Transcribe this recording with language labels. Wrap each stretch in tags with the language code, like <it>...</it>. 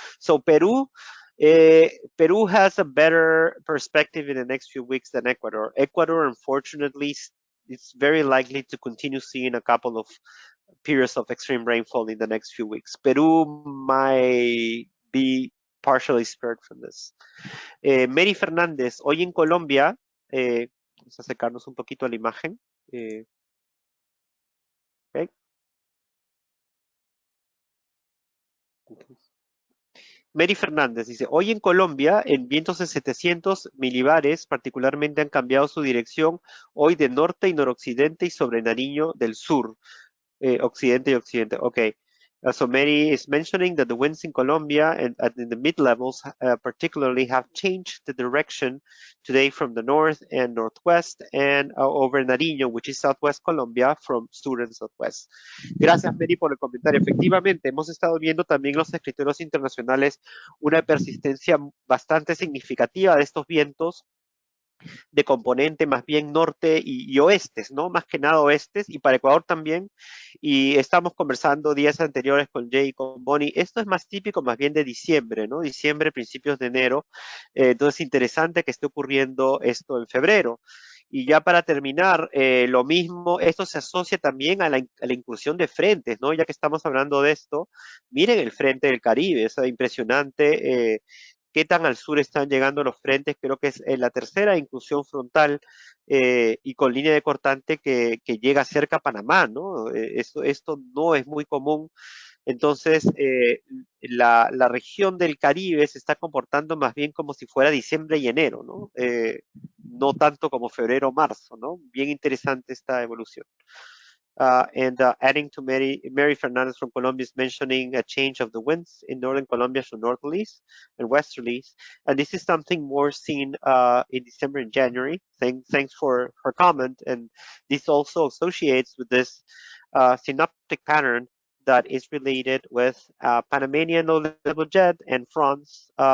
<en>So Peru has a better perspective in the next few weeks than Ecuador. Ecuador, unfortunately, it's very likely to continue seeing a couple of periods of extreme rainfall in the next few weeks. Peru might be partially spared from this.</en> <es>Mary Fernández, hoy en Colombia, vamos a acercarnos un poquito a la imagen. Okay. Mary Fernández dice, hoy en Colombia, en vientos de 700 milibares, particularmente han cambiado su dirección hoy de norte y noroccidente y sobre Nariño del sur. Occidente y occidente. Okay. So Mary is mentioning that the winds in Colombia and in the mid-levels particularly have changed the direction today from the north and northwest and over Nariño, which is southwest Colombia, from sur and southwest. Gracias, Mary, por el comentario. Efectivamente, hemos estado viendo también los escritorios internacionales una persistencia bastante significativa de estos vientos de componente más bien norte y oestes, ¿no? Más que nada oestes, y para Ecuador también. Y estamos conversando días anteriores con Jay y con Bonnie. Esto es más típico más bien de diciembre, ¿no? Diciembre, principios de enero. Entonces, interesante que esté ocurriendo esto en febrero. Y ya para terminar, lo mismo, esto se asocia también a la inclusión de frentes, ¿no? Ya que estamos hablando de esto, miren el frente del Caribe, es impresionante qué tan al sur están llegando los frentes. Creo que es la tercera inclusión frontal y con línea de cortante que llega cerca a Panamá, ¿no? Esto no es muy común. Entonces, la región del Caribe se está comportando más bien como si fuera diciembre y enero, ¿no? No tanto como febrero o marzo, ¿no? Bien interesante esta evolución.</es> <en>Adding to Mary Fernandez from Colombia is mentioning a change of the winds in northern Colombia to northerlies and westerlies. And this is something more seen in December and January. Thanks for her comment. And this also associates with this synoptic pattern that is related with Panamanian low-level jet and France.</en>